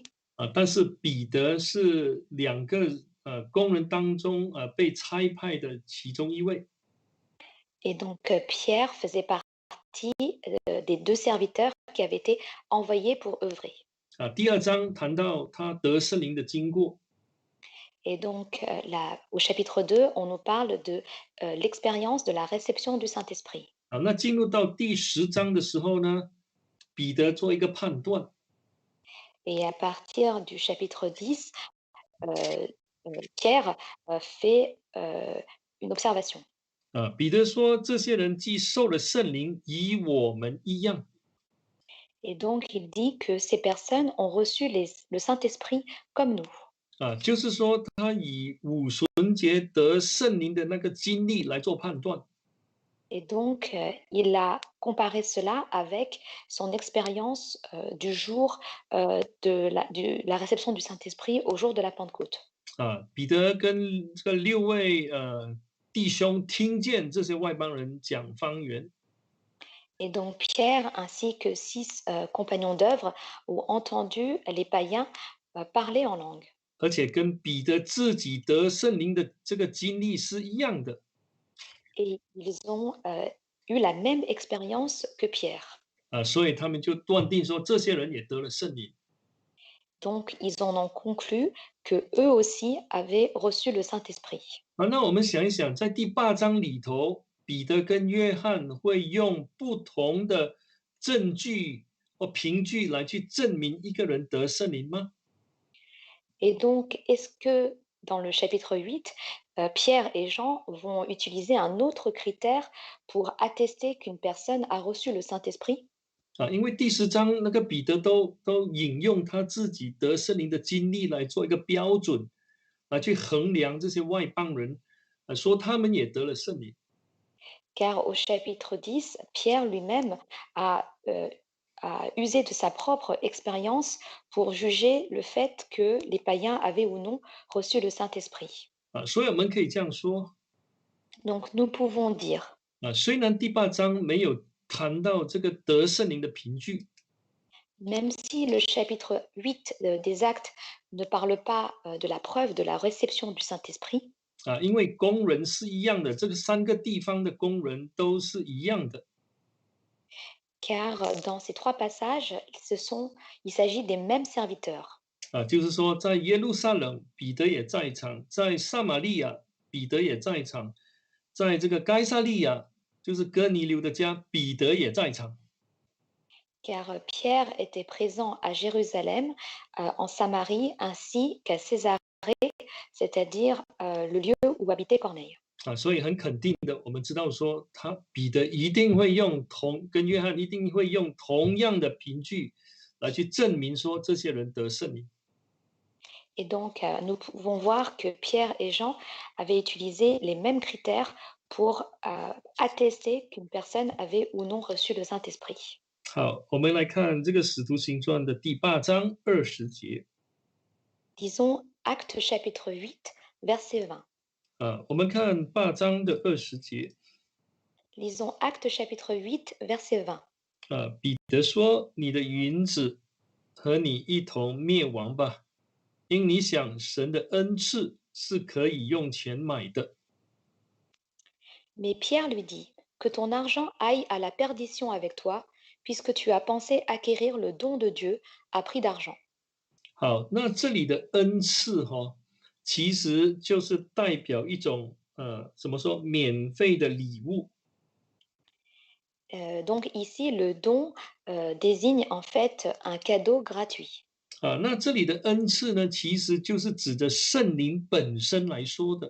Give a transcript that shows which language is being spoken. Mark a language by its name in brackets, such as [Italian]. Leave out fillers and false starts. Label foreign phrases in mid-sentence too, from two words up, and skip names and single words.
[Chinese] 但是彼得是2个工人当中被差派的其中一位 [French] et donc Pierre faisait partie des deux serviteurs qui avaient été envoyés pour œuvrer. [Chinese] 第2章谈到他得圣灵的经过 [French] Et donc, au chapitre 2, on nous parle de l'expérience de la réception du Saint-Esprit. [Chinese] 那进入到第10章的时候呢，彼得做一个判断 [French] Et à partir du chapitre 10, Pierre fait une observation. [Chinese] 彼得说这些人既受了圣灵，与我们一样 [French] Et donc, il dit que ces personnes ont reçu le Saint-Esprit comme nous. [Chinese] 就是说他以五旬节得圣灵的那个经历来做判断 [French] Et donc, il a comparé cela avec son expérience du jour de la réception du Saint-Esprit au jour de la Pentecôte. [Chinese] 彼得跟这个6位弟兄听见这些外邦人讲方言 [French] Et donc, Pierre ainsi que 6 compagnons d'œuvre ont entendu les païens parler en langue. [Chinese] 而且跟彼得自己得圣灵的这个经历是一样的 [French] Et ils ont eu la même expérience que Pierre. [Chinese] 所以他们就断定说这些人也得了圣灵 [French] Donc, ils en ont conclu que eux aussi avaient reçu le Saint-Esprit. [Chinese] 那我们想一想，在第8章里头，彼得跟约翰会用不同的证据或凭据来去证明一个人得圣灵吗？ [French] Et donc, est-ce que dans le chapitre 8, Pierre et Jean vont utiliser un autre critère pour attester qu'une personne a reçu le Saint-Esprit? [Chinese] 因为第10章那个彼得都引用他自己得圣灵的经历来做一个标准，来去衡量这些外邦人，说他们也得了圣灵。 [French] Car au chapitre 10, Pierre lui-même a usé de sa propre expérience pour juger le fait que les païens avaient ou non reçu le Saint-Esprit. [Chinese] 所以我们可以这样说， [French] Donc nous pouvons dire [Chinese] 虽然第八章没有谈到这个得圣灵的凭据， [French] Même si le chapitre 8 des Actes ne parle pas de la preuve de la réception du Saint-Esprit, [Chinese] 因为工人是一样的，这个3个地方的工人都是一样的。 [French] car dans ces trois passages, il s'agit des mêmes serviteurs. [Chinese] 就是说在耶路撒冷彼得也在场，在撒玛利亚彼得也在场，在这个该撒利亚就是哥尼流的家彼得也在场。 [French] Car Pierre était présent à Jérusalem, en Samarie, ainsi qu'à Césarée, c'est-à-dire le lieu où habitait Corneille. [Chinese] 所以很肯定的，我们知道说彼得一定会跟约翰一定会用同样的凭据来去证明说这些人得圣灵。 [French] Et donc, nous pouvons voir que Pierre et Jean avaient utilisé les mêmes critères pour attester qu'une personne avait ou non reçu le Saint-Esprit. [Chinese] 好，我们来看这个《使徒行传》的第8章20节。 [French] Disons Actes chapitre 8, verset 20. [Chinese] 我们看8章的20节。 [French] Lisons Actes chapitre 8, verset 20. [Chinese] 彼得说：“你的云子和你一同灭亡吧，因你想神的恩赐是可以用钱买的。” [French] Mais Pierre lui dit, que ton argent aille à la perdition avec toi, puisque tu as pensé acquérir le don de Dieu à prix d'argent. [Chinese] 好，那这里的恩赐其实就是代表一种怎么说免费的礼物。 [French] Donc ici, le don désigne en fait un cadeau gratuit. [Chinese] 那这里的恩赐呢，其实就是指着圣灵本身来说的。